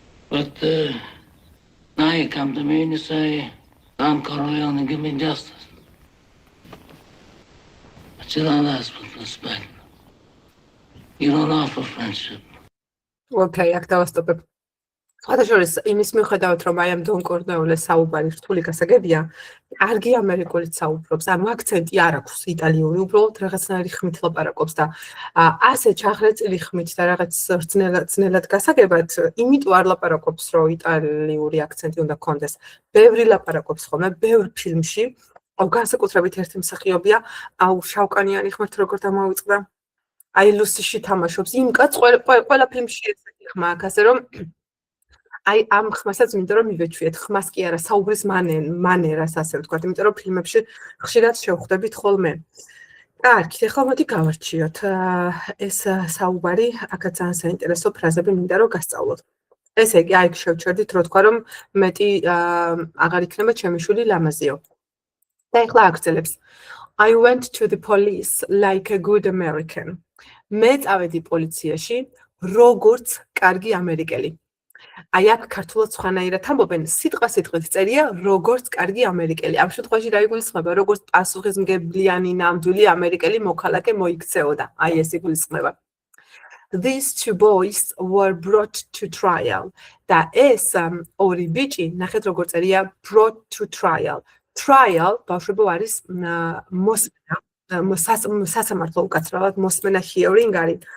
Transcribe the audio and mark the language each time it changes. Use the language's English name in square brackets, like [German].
[English] But now you come to me and you say, Don Corleone, give me justice. But you don't ask with respect. You don't offer friendship. [Georgian] Okay, აქ დავასტოპებ. ხათაშორის იმის მიუხედავად, რომ აი ამ დონ კორლეონეს საუბარი რთული გასაგებია, კარგი ამერიკულით საუბრობს, ანუ აქცენტი არ აქვს იტალიური, უბრალოდ რაღაცნაირი ხმით ლაპარაკობს და ასე ჩახრეწილი ხმით და რაღაც ძნელად გასაგებად, იმიტომ არ ლაპარაკობს, რომ იტალიური აქცენტი უნდა გქონდეს. ბევრი ლაპარაკობს ხოლმე, ბევრ ფილმში, განსაკუთრებით ერთი მსახიობია, შავკანიანი ხმით როგორ დამოვიწყდა. აი ლუსიში თამაშობს, იმ კაცს ყველა ფილმში ესეთი ხმა აქვს, ასე რომ აი ამ ხმასაც მინდა რომ მივეჩვიეთ, ხმას კი არა, საუბრის მანერას ასე ვთქვათ, იმიტომ რომ ფილმებში ხშირად შევხვდებით ხოლმე. კარგი, ახლა მოდი გავარჩიოთ ეს საუბარი, აქაც ძალიან საინტერესო ფრაზები მინდა რომ გასწავლოთ. ესე იგი, აი შევჩერდით, რო თქვა რომ მეტი აღარ იქნება ჩემი შვილი ლამაზიო. და ახლა აგრძელებს. [English] I went to the police like a good American. [Georgian] მე წავედი პოლიციაში, როგორც კარგი ამერიკელი. აი აქ ქართულად სხვანაირად ამბობენ, სიტყვით წერია როგორც კარგი ამერიკელი. ამ შემთხვევაში რა იგულისხმება, როგორც პასუხისმგებლიანი ნამდვილი ამერიკელი მოქალაქე მოიქცეოდა. აი ეს იგულისხმება. [English] These two boys were brought to trial. [Georgian] და ეს ორი ბიჭი, ნახეთ როგორ წერია [English] brought to trial. [Georgian] Trial ბავშვებო არის მოსმენა, სასამართლო უკაცრავად მოსმენა hearing არის.